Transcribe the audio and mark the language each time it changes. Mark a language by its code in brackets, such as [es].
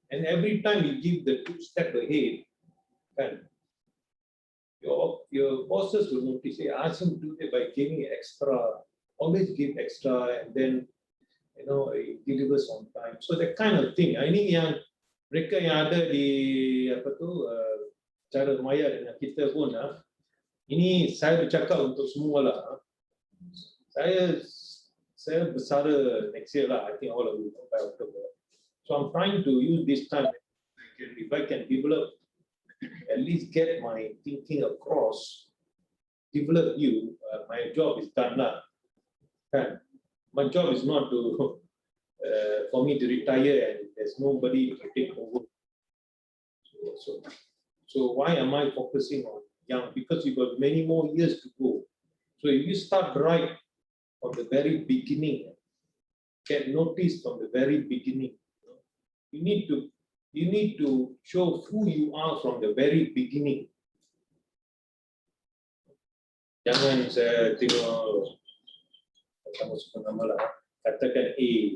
[en] And every time you give the 2 steps ahead, kan, your bosses will notice. Ask him to do it by giving extra. Always give extra, and then it delivers on time. So that kind of thing. [ms] Ini yang mereka yang ada di cara maya dengan kita pun. Ini saya bercakap untuk semua lah. Saya bersara [en] next year lah. I think all of you know by October. So I'm trying to use this time. If I can develop, at least get my thinking across, develop you. My job is done lah. My job is not to for me to retire and there's nobody to take over. So why am I focusing on young? Because you've got many more years to go. So if you start right from the very beginning, get noticed from the very beginning. You need to show who you are from the very beginning. [ms] Jangan saya tengok kamu sebut nama lah, katakan A.